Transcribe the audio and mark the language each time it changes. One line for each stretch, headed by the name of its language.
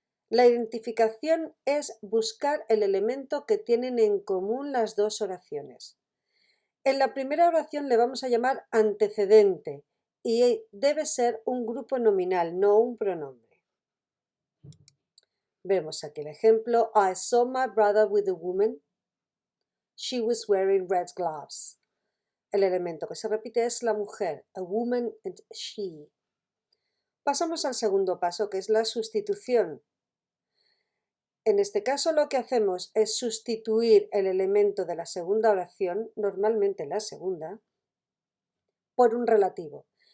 Spanish: La identificación es buscar el elemento que tienen en común las dos oraciones. En la primera oración le vamos a llamar antecedente y debe ser un grupo nominal, no un pronombre. Vemos aquí el ejemplo.
English: I saw my brother with a woman. She was wearing red gloves.
Spanish: El elemento que se repite es la mujer,
English: a woman and she.
Spanish: Pasamos al segundo paso, que es la sustitución. En este caso lo que hacemos es sustituir el elemento de la segunda oración, normalmente la segunda, por un relativo.